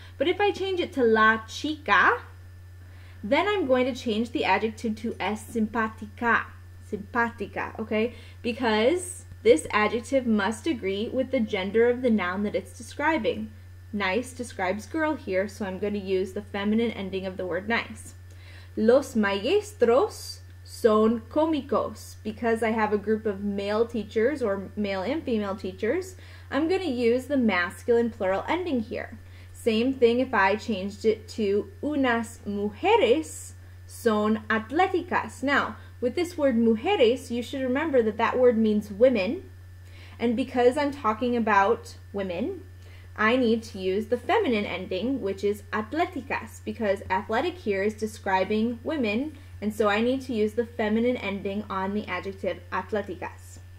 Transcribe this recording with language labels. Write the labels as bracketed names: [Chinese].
[English] But if I change it to la chica, then I'm going to change the adjective to es simpática, okay, because this adjective must agree with the gender of the noun that it's describing. Nice describes girl here, so I'm going to use the feminine ending of the word nice. [Spanish] Los maestros son cómicos. [English] Because I have a group of male teachers, or male and female teachers, I'm going to use the masculine plural ending here. Same thing if I changed it to [Spanish] unas mujeres son atléticas. [English] Now, with this word mujeres, you should remember that that word means women, and because I'm talking about women, I need to use the feminine ending, which is atléticas, because athletic here is describing women, and so I need to use the feminine ending on the adjective atléticas.